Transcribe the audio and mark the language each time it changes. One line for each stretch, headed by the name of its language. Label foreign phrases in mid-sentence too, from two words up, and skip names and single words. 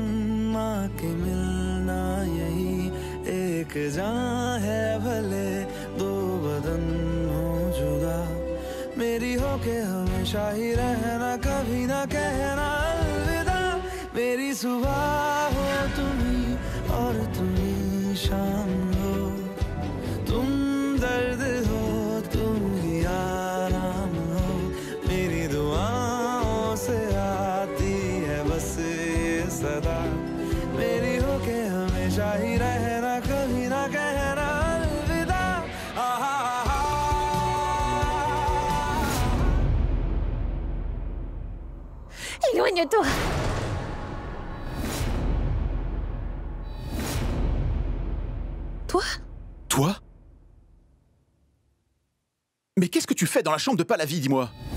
Hindi: माँ के मिलना यही एक जान है भले दो बदन हो जुदा मेरी हो के हमेशा ही रहना कभी ना कहना अलविदा मेरी सुबह हो तुम्ही और तुम्ही शाम हो तुम दर्द हो आराम हो मेरी दुआओं से आती है बस ये सदा मेरी हो के हमेशा ही रहना कभी ना कहना अलविदा
French: Éloigne-toi. Toi? Toi? Mais qu'est-ce que tu fais dans la chambre de Pahlavi, dis-moi?